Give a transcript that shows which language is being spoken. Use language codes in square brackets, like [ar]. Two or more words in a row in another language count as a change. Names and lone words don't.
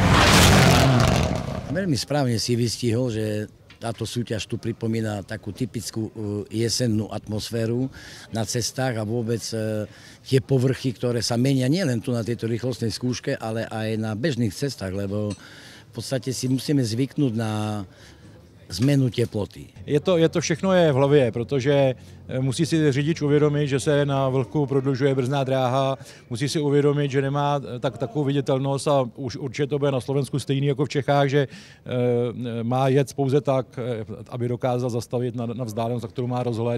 [sk] Veľmi správne si vystihol, že táto súťaž tu pripomína takú typickú jesennú atmosféru na cestách a vôbec tie povrchy, ktoré sa menia nielen tu na tejto rýchlostnej skúške, ale aj na bežných cestách, lebo v podstate si musíme zvyknúť na zmenu teploty. [cs] Je to všechno je v hlavě, protože musí si řidič uvědomit, že se na vlhku prodlužuje brzdná dráha, musí si uvědomit, že nemá takovou viditelnost a už určitě to bude na Slovensku stejný jako v Čechách, že má jet pouze tak, aby dokázal zastavit na vzdálenost, za kterou má rozhled.